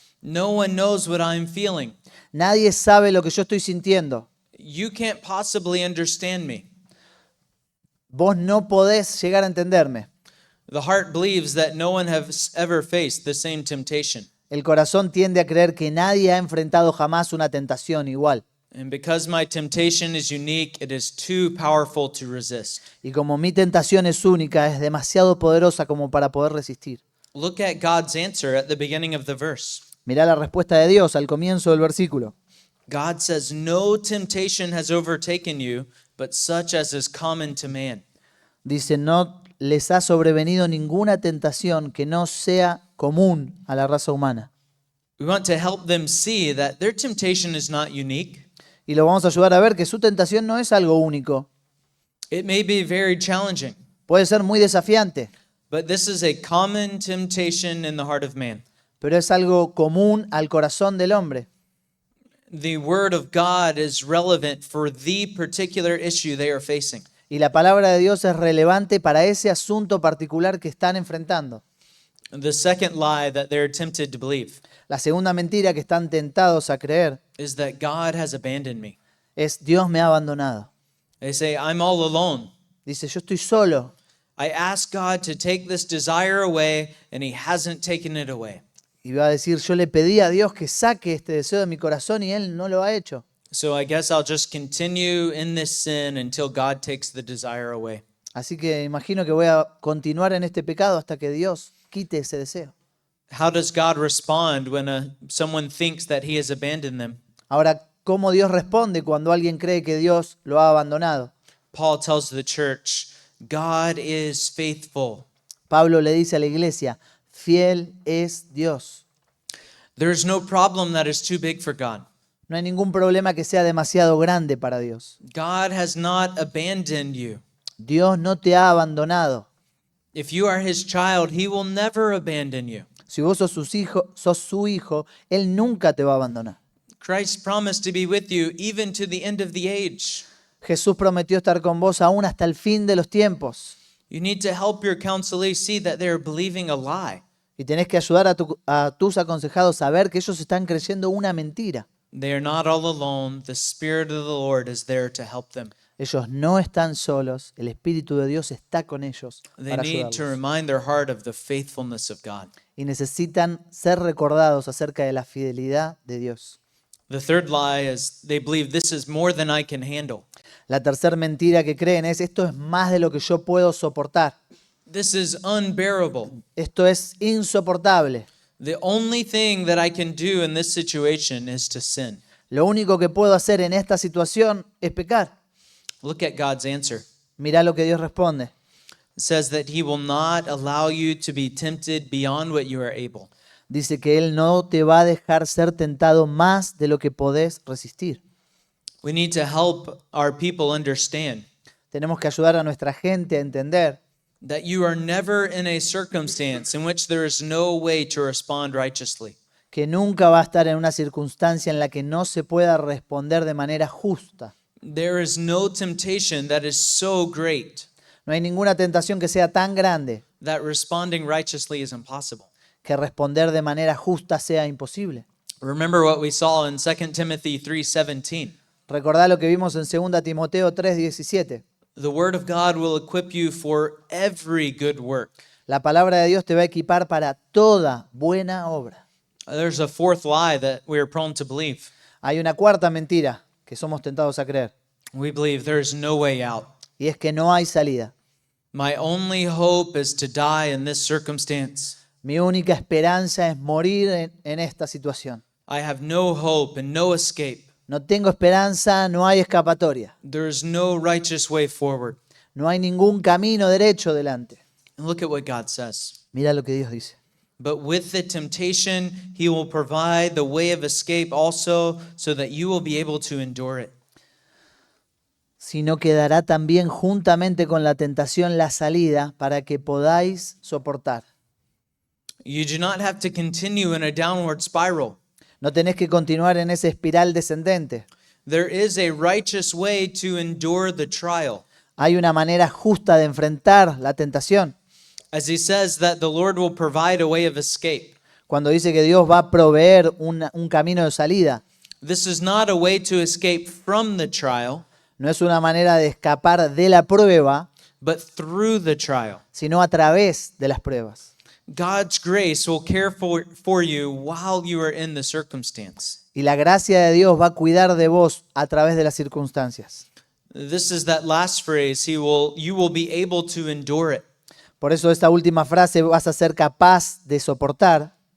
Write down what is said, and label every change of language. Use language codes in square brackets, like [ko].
[en] No one knows what I'm feeling. [es] Nadie sabe lo que yo estoy sintiendo. [en] You can't possibly understand me. [es] Vos no podés llegar a entenderme. [en] The heart believes that no one has ever faced the same temptation. [es] El corazón tiende a creer que nadie ha enfrentado jamás una tentación igual. [en] And because my temptation is unique, it is too powerful to resist. [es] Y como mi tentación es única, es demasiado poderosa como para poder resistir. [en] Look at God's answer at the beginning of the verse. [es] Mirá la respuesta de Dios al comienzo del versículo. [en] God says, no temptation has overtaken you, but such as is common to man. [es] Dice: no les ha sobrevenido ninguna tentación que no sea común a la raza humana. [en] We want to help them see that their temptation is not unique. [es] Y lo vamos a ayudar a ver que su tentación no es algo único. [en] It may be very challenging, [es] Puede ser muy desafiante, [en] but this is a common temptation in the heart of man. [es] pero es algo común al corazón del hombre. [en] The word of God is relevant for the particular issue they are facing. [es] Y la palabra de Dios es relevante para ese asunto particular que están enfrentando. [en] The second lie that they're tempted to believe [es] La segunda mentira que están tentados a creer [en] is that God has abandoned me. [es] es: Dios me ha abandonado. [en] They say, I'm all alone. [es] Dice: yo estoy solo. [en] I asked God to take this desire away, and He hasn't taken it away. [es] Y va a decir: yo le pedí a Dios que saque este deseo de mi corazón y Él no lo ha hecho. [en] So I guess I'll just continue in this sin until God takes the desire away. [es] Así que imagino que voy a continuar en este pecado hasta que Dios quite ese deseo. [en] How does God respond when someone thinks that he has abandoned them? [es] Ahora, ¿cómo Dios responde cuando alguien cree que Dios lo ha abandonado? [en] Paul tells the church, God is faithful. [es] Pablo le dice a la iglesia, fiel es Dios. [en] There is no problem that is too big for God. [es] No hay ningún problema que sea demasiado grande para Dios. [en] God has not abandoned you. [es] Dios no te ha abandonado. [en] If you are his child, he will never abandon you. [es] Si vos sos su hijo, Él nunca te va a abandonar. [en] Christ promised to be with you even to the end of the age. [es] Jesús prometió estar con vos aún hasta el fin de los tiempos. [en] You need to help your counselee see that they are believing a lie. [es] Y tenés que ayudar a tus aconsejados a ver que ellos están creyendo una mentira. [en] They are not all alone. The Spirit of the Lord is there to help them. [es] Ellos no están solos. El Espíritu de Dios está con ellos [en] They [es] para [en] need to [es] ayudarlos. [en] remind their heart of the faithfulness of God. [es] Y necesitan ser recordados acerca de la fidelidad de Dios. [en] The third lie is they believe this is more than I can handle. [es] La tercera mentira que creen es esto es más de lo que yo puedo soportar. [en] This is unbearable. [es] Esto es insoportable. [en] The only thing that I can do in this situation is to sin. [es] Lo único que puedo hacer en esta situación es pecar. [en] Look at God's answer. [es] Mirá lo que Dios responde. [en] It says that he will not allow you to be tempted beyond what you are able. [es] Dice que Él no te va a dejar ser tentado más de lo que podés resistir. [en] We need to help our people understand [es] Tenemos que ayudar a nuestra gente a entender [en] that you are never in a circumstance in which there is no way to respond righteously. [es] que nunca va a estar en una circunstancia en la que no se pueda responder de manera justa. [en] There is no temptation that is so great [es] No hay ninguna tentación que sea tan grande [en] that responding righteously is impossible. [es] que responder de manera justa sea imposible. [en] Remember what we saw in 2 Timothy 3:17. [es] Recordá lo que vimos en 2 Timoteo 3:17. [en] The word of God will equip you for every good work. [es] La palabra de Dios te va a equipar para toda buena obra. [en] There's a fourth lie that we are prone to believe. [es] Hay una cuarta mentira que somos tentados a creer, [en] We believe there's no way out. [es] y es que no hay salida. [en] My only hope is to die in this circumstance. [es] Mi única esperanza es morir en esta situación. [en] I have no hope and no escape. [es] No tengo esperanza, no hay escapatoria. [en] There is no righteous way forward. [es] No hay ningún camino derecho delante. [en] And look at what God says. [es] Mira lo que Dios dice. [en] But with the temptation, he will provide the way of escape also, so that you will be able to endure it. [es] Sino que dará también juntamente con la tentación la salida para que podáis soportar. [en] You do not have to continue in a downward spiral. [es] No tenés que continuar en esa espiral descendente. [en] There is a righteous way to endure the trial. [es] Hay una manera justa de enfrentar la tentación. [en] As he says that the Lord will provide a way of escape. [es] Cuando dice que Dios va a proveer un camino de salida, [en] This is not a way to escape from the trial, [es] no es una manera de escapar de la prueba, [en] but through the trial. [es] sino a través de las pruebas. [en] God's grace will care for you while you are in the circumstance. [es] Y la gracia de Dios va a cuidar de vos a través de las circunstancias. [en] This is that last phrase, you will be able to endure it. [es] Por eso esta última frase vas a ser capaz de soportar.